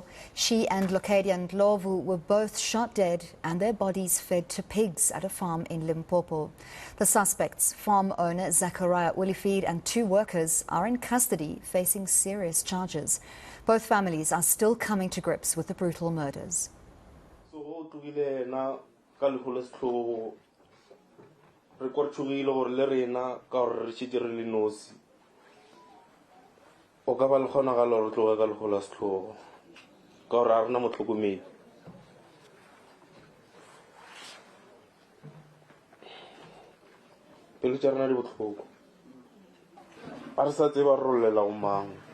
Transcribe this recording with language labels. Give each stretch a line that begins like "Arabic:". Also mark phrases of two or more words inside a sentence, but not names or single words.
English: She and Locadia Ndlovu were both shot dead and their bodies fed to pigs at a farm in Limpopo. The suspects, farm owner Zacharia Olivier and 2 workers, are in custody facing serious charges. Both families are still coming to grips with the brutal murders.
Tswana: O ka ba le kgona ga lore tloga ka legola setlhogo ka gore a rena motlhokomedi pelo tša rena di botlhoko a re sa tseba re rolela go mang